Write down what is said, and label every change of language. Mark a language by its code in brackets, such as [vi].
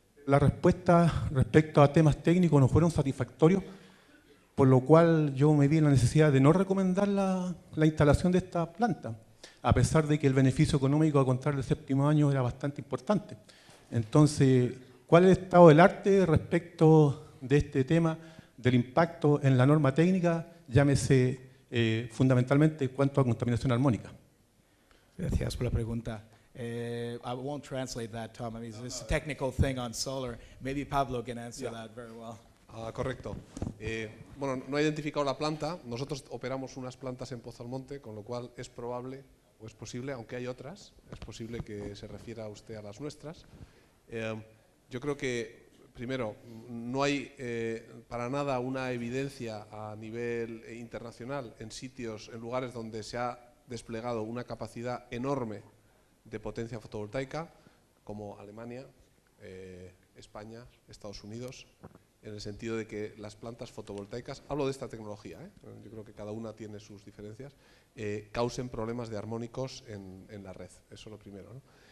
[es] las respuestas respecto a temas técnicos no fueron satisfactorios, por lo cual yo me vi en la necesidad de no recomendar la instalación de esta planta, a pesar de que el beneficio económico a contar del séptimo año era bastante importante. Entonces, ¿cuál es el estado del arte respecto de este tema, del impacto en la norma técnica, llámese fundamentalmente en cuanto a contaminación armónica? Gracias por la pregunta. [en] I won't translate that, Tom. I mean, it's a technical thing on solar. Maybe Pablo can answer that very well. [es] Correcto. Bueno, no he identificado la planta. Nosotros operamos unas plantas en Pozalmonte, con lo cual es probable, o es posible, aunque hay otras, es posible que se refiera usted a las nuestras. Yo creo que, primero, no hay para nada una evidencia a nivel internacional en sitios, en lugares donde se ha desplegado una capacidad enorme de potencia fotovoltaica, como Alemania, España, Estados Unidos, en el sentido de que las plantas fotovoltaicas, hablo de esta tecnología, yo creo que cada una tiene sus diferencias, causen problemas de armónicos en la red, eso es lo primero, ¿no?